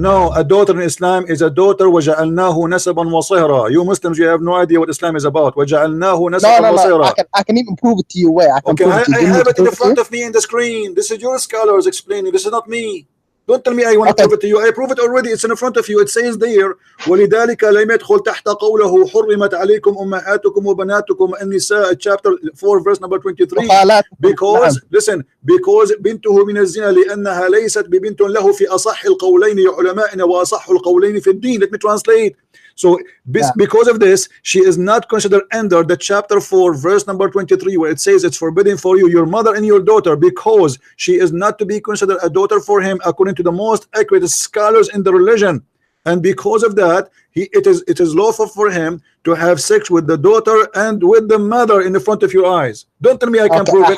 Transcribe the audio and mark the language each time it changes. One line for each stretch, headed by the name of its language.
English: No, a daughter in Islam is a daughter.
Arabic: وَجَعَلْنَاهُ نَسَبًا وَصِهْرًا.
English: You Muslims, you have no idea what Islam is about.
Arabic: وَجَعَلْنَاهُ نَسَبًا وَصِهْرًا.
English: I can even prove it to you where I can prove it to you. I have it in front of me in the screen. This is your scholars explaining. This is not me. Don't tell me I want to prove it to you. I prove it already. It's in front of you. It says there,
Arabic: وَلِذَلِكَ لَمْ يَدْخُلْ تَحْتَ قَوْلَهُ حُرِّمَتْ عَلَيْكُمْ أُمَّهَاتُكُمْ وَبَنَاتُكُمْ النِّسَاء
English: chapter 4 verse number 23. Because listen, because
Arabic: بنته من الزنا لأنها ليست ببنت له في أصح القولين علماءنا وأصح القولين في الدين.
English: Let me translate. So because of this, she is not considered under the chapter 4 verse number 23, where it says it's forbidden for you, your mother and your daughter, because she is not to be considered a daughter for him according to the most accurate scholars in the religion. And because of that, it is lawful for him to have sex with the daughter and with the mother in the front of your eyes. Don't tell me I can prove it.